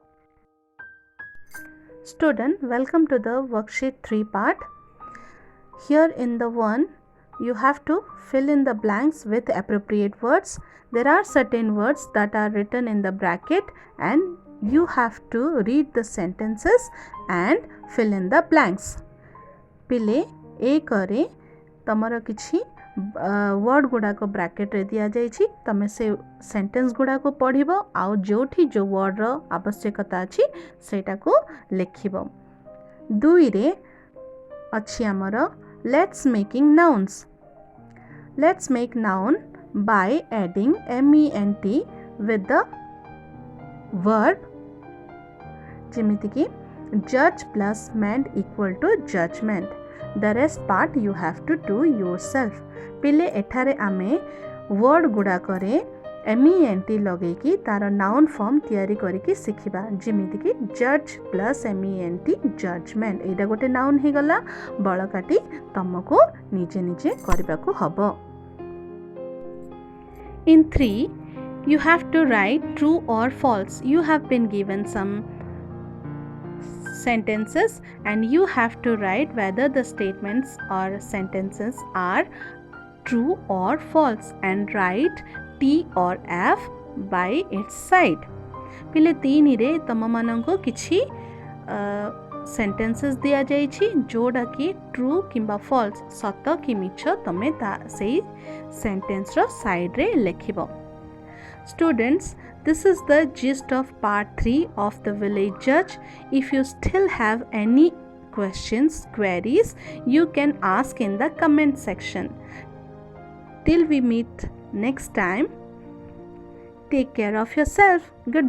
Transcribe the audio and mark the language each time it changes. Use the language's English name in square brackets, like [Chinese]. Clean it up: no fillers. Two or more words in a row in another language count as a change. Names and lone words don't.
[English] Student, welcome to the worksheet 3 part. Here in the 1, you have to fill in the blanks with appropriate words. There are certain words that are written in the bracket and you have to read the sentences and fill in the blanks. [Odia] ପିଲେ ଏ କରେ ତମର କିଛି ୱାର୍ଡ ଗୁଡ଼ାକୁ ବ୍ରାକେଟ ରେ ଦିଆ ଯାଇଛି ତମେ ସେ ସେଣ୍ଟେନ୍ସ ଗୁଡ଼ାକୁ ପଢ଼ିବ ଆଉ ଯେଉଁଠି ଯେଉଁ ୱାର୍ଡ ର ଆବଶ୍ୟକତା ଅଛି ସେଟାକୁ ଲେଖିବ. 2 ରେ ଅଛି ଆମର [English] let's making nouns. Let's make noun by adding ment with the verb. [Odia] ଯେମିତି କି [English] judge plus ment equal to judgment. The rest part you have to do yourself. [Odia] ପିଲେ ଏଠାରେ ଆମେ ୱାର୍ଡ ଗୁଡ଼ାକରେ ment ଲଗେଇକି ତାର [English] noun form [Odia] ତିଆରି କରିକି ଶିଖିବା. ଯେମିତି କି [English] judge plus ment judgment. [Odia] ଏଟା ଗୋଟେ ନାଉନ ହେଇଗଲା. ବଳକାଟି ତମକୁ ନିଜେ ନିଜେ କରିବାକୁ ହେବ. [English] In 3, you have to write true or false. You have been given some sentences and you have to write whether the statements or sentences are true or false and write T or F by its side. [Odia] ପିଲେ 3 ରେ ତମ ମାନଙ୍କୁ କିଛି ସେଣ୍ଟେନ୍ସେସ ଦିଆ ଯାଇଛି ଯୋଉଟା କି ଟ୍ରୁ କିମ୍ବା ଫଲ୍ସ ସତ କି ମିଛ ତମେ ତା ସେହି ସେଣ୍ଟେନ୍ସ ର ସାଇଡ ରେ ଲେଖିବ. [English] Students, this is the gist of part 3 of the village judge. If you still have any questions, queries, you can ask in the comment section. Till we meet next time, take care of yourself.